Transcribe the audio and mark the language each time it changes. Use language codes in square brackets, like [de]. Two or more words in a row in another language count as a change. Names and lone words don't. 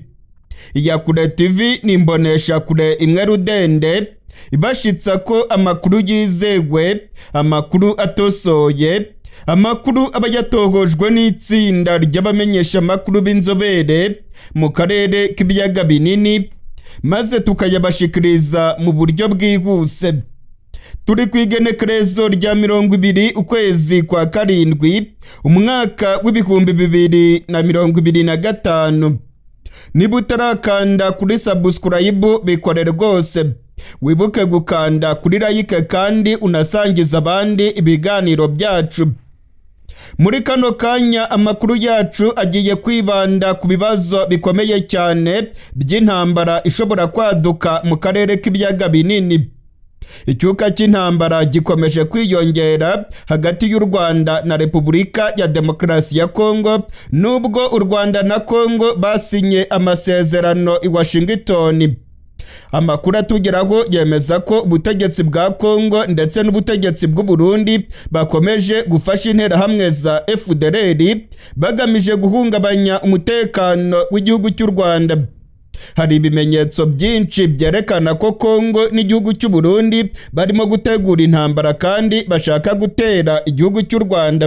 [rn] Iyakure TV ni imbonesha kure imwe rudende ibashitsa ko amakuru yizewe, amakuru atosoye, amakuru aba yatohojwe n'itsinda ry'abamenyesha amakuru b'inzobere mu karere k'ibiyaga binini, maze tukayabashikiriza mu buryo bwihuse. Turi ku igenekerezo rya 20 ukwezi kwa karindwi umwaka w'ibihumbi 2025. [rw] Niba utarakanda kuri subscribe bikore rwose, wibuke gukanda kuri like kandi unasangiza abandi ibiganiro byacu. [rn] Muri kano kanya amakuru yacu agiye kwibanda ku bibazo bikomeye cyane by'intambara ishobora kwaduka mu karere k'ibiyaga binini. [rw] Icyuka cy'intambara gikomeje kwiyongera hagati y'u Rwanda na Repubulika ya Demokarasi ya Congo, nubwo u Rwanda na Congo basinye amasezerano i Washington. Amakuru atugeraho yemeza ko ubutegetsi bwa Congo ndetse n'ubutegetsi bw'u Burundi bakomeje gufasha interahamwe za FDLR bagamije guhungabanya umutekano w'igihugu cy'u Rwanda. Hari ibimenyetso byinshi byerekana ko Congo n'igihugu cy'u Burundi barimo gutegura intambara kandi bashaka gutera igihugu cy'u Rwanda.